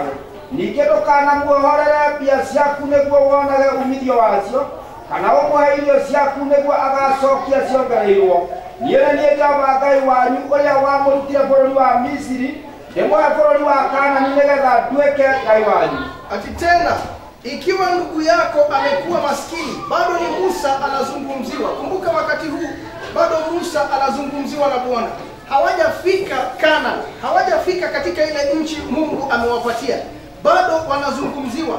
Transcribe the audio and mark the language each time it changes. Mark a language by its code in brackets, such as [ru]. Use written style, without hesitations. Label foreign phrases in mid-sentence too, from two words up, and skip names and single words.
[ki] Ningĩ ndũkanamuohorere mbia ciaku nĩguo wonage umithio wacio, kana ũmũhe irio ciaku nĩguo agacokia ciongereirwo. Niĩ nĩ niĩ Jehova Ngai wanyu ũrĩa wamũrutire bũrũri wa Misiri, ndĩmũhe bũrũri wa Kaanani nĩgetha nduĩke Ngai wanyu. [sw] Ati tena, ikiwa ndugu yako amekuwa maskini, bado ni Musa anazungumziwa. Kumbuka wakati huu bado Musa anazungumziwa na Bwana. Hawajafika Kaanani, hawajafika katika ile nchi Mungu amewapatia. Bado wanazungumziwa.